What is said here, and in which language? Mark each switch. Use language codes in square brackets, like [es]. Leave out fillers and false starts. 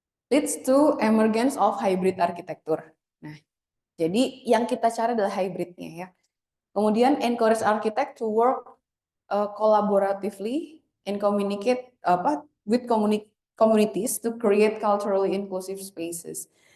[en] Leads to emergence of hybrid architecture. [id] Nah, jadi yang kita cari adalah hybridnya ya. Kemudian [en] encourage architect to work collaboratively and communicate with communities to create culturally inclusive spaces.